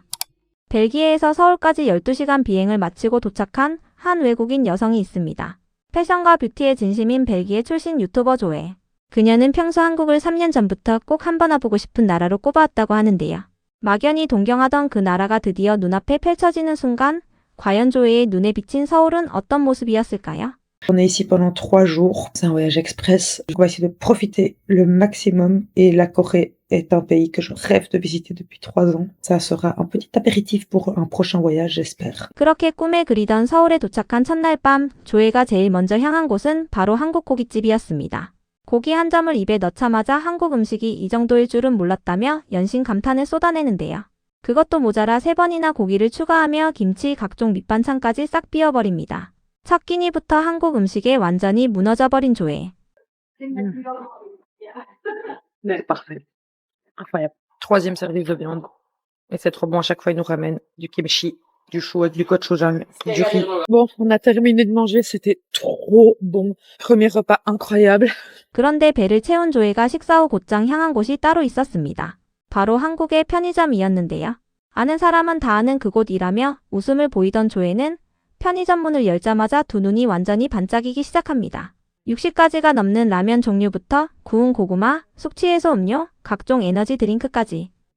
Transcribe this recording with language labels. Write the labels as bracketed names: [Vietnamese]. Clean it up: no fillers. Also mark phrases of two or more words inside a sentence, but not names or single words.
[Korean] 벨기에에서 서울까지 12시간 비행을 마치고 도착한 한 외국인 여성이 있습니다. 패션과 뷰티의 진심인 벨기에 출신 유튜버 조에. 그녀는 평소 한국을 3년 전부터 꼭 한번 와보고 싶은 나라로 꼽아왔다고 하는데요. 막연히 동경하던 그 나라가 드디어 눈앞에 펼쳐지는 순간 과연 조에의 눈에 비친 서울은 어떤 모습이었을까요? [French] On est ici pendant 3 jours. C'est un voyage express. On va essayer de profiter le maximum et la Corée est un pays que je rêve de visiter depuis 3 ans. Ça sera un petit apéritif pour un prochain voyage, j'espère. [Korean] 그렇게 꿈에 그리던 서울에 도착한 첫날 밤, 조에가 제일 먼저 향한 곳은 바로 한국 고깃집이었습니다. 고기 한 점을 입에 넣자마자 한국 음식이 이 정도일 줄은 몰랐다며 연신 감탄을 쏟아내는데요. 그것도 모자라 3번이나 고기를 추가하며 김치, 각종 밑반찬까지 싹 비워버립니다. 첫 끼니부터 한국 음식에 완전히 무너져버린 조에. [French] C'est parfait. Incroyable. 3e service de viande. Et c'est trop bon. À chaque fois, ils nous ramènent du kimchi, du chou avec du gochujang, du riz. Bon, on a terminé de manger. C'était trop bon. Premier repas incroyable. [Korean] 그런데 배를 채운 조에가 식사 후 곧장 향한 곳이 따로 있었습니다. 바로 한국의 편의점이었는데요. 아는 사람은 다 아는 그곳이라며 웃음을 보이던 조에는 편의점 문을 열자마자 두 눈이 완전히 반짝이기 시작합니다. 60가지가 넘는 라면 종류부터 구운 고구마, 숙취해소 음료, 각종 에너지 드링크까지.